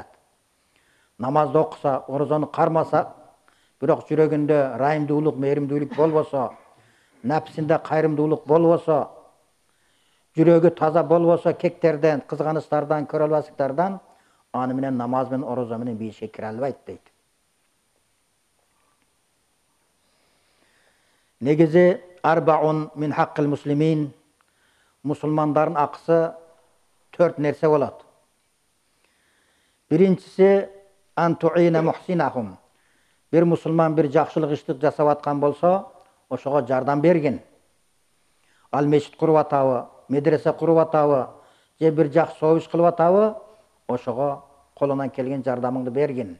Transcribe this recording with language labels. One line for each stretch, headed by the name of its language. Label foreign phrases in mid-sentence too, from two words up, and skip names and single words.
Kyrgyz: Намазды окуса, орозону кармаса, бирок жүрөгүндө райымдуулук, мээримдүүлүк болбосо, нафсинде кайрымдуулук болбосо, жүрөгү таза болбосо, кектерден, кызганычтардан, көрө албастыктардан, аны менен намаз менен, орозо менен бийишке кире албайт дейт.
Arabic: Негизи أربع من حق المسلمين,
Kyrgyz: мусулмандардын акысы 4 нерсе болот.
Arabic: Биринчиси أن تعينوا محسنهم.
Kyrgyz: Бир мусулман бир жакшылык ишти жасап аткан болсо, ошого жардам бергин. Ал мечит куруп атабы, медресе куруп атабы, же бир жакшы союз кылып атабы, ошого колунан келген жардамыңды бергин.